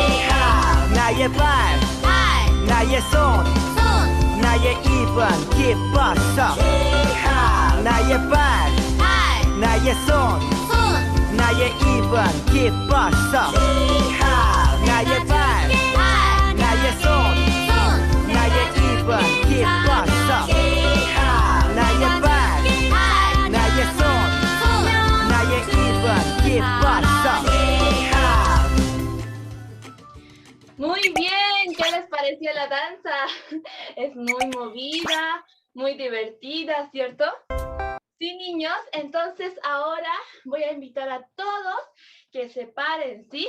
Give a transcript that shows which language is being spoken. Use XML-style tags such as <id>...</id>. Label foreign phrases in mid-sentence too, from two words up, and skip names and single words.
<ko>나의 발, 나의 손, 나의 입은 기뻐서 나의 발 나의 손 나의 입은 기뻐서 나의 발 나의 손 나의 입은 기뻐서 나의 발 나의 손 나의 입은 기뻐서.</ko> <es>Muy bien, ¿qué les pareció la danza? Es muy movida, muy divertida, ¿cierto? Sí, niños, entonces ahora voy a invitar a todos que se paren, ¿sí?</es>